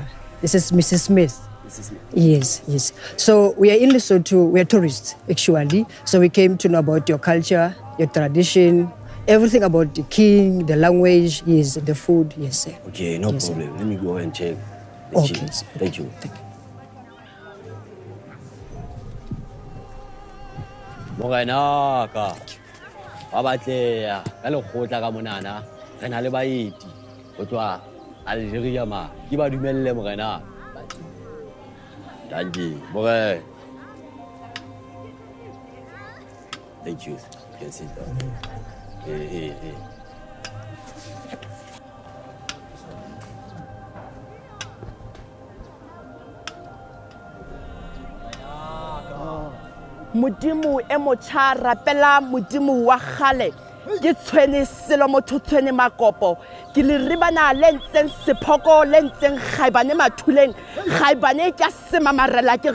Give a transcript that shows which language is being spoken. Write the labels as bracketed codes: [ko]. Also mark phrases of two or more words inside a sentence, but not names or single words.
[en] This is Mrs. Smith. Yes, yes. So we are in Lesotho. We are tourists, actually. So we came to know about your culture, your tradition, everything about the king, the language, yes, the food, yes, sir. Okay, no Yes, problem. Let me go and check. Okay, chief. Thank you. [st] Morenaka. Ba batleha ka lekgotla ka monana. Re na le baeti go tswa Algeria ma. Ke ba dumelle morena. [de] Danke. More. [en] Thank you. You can sit down. Hey. [st] Modimo e motjha rapela modimo wa kgale ke tshwene selo motho tshwene makopo ke le ribana le ntseng sephoko le ntseng kgaibane mathuleng kgaibane ke sema marela ke re